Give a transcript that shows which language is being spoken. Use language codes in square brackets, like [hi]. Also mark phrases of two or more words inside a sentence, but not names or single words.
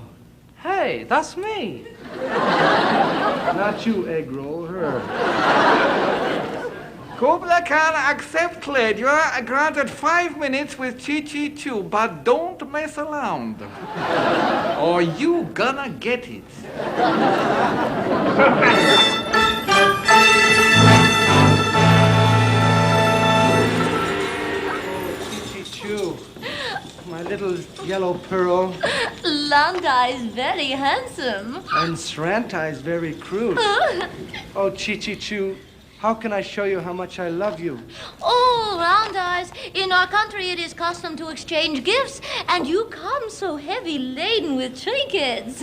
[en] Hey, that's me. Not you, egg roll, her. Kublai Khan, accept trade. You are granted 5 minutes with Chi-Chi-Chu, but don't mess around. Or you gonna get it. Chi-Chi-Chu, my little yellow pearl. Landa is very handsome. And Sranta is very crude. Oh, Chi-Chi-Chu, how can I show you how much I love you? Oh, Round Eyes, in our country it is custom to exchange gifts, and you come so heavy laden with trinkets.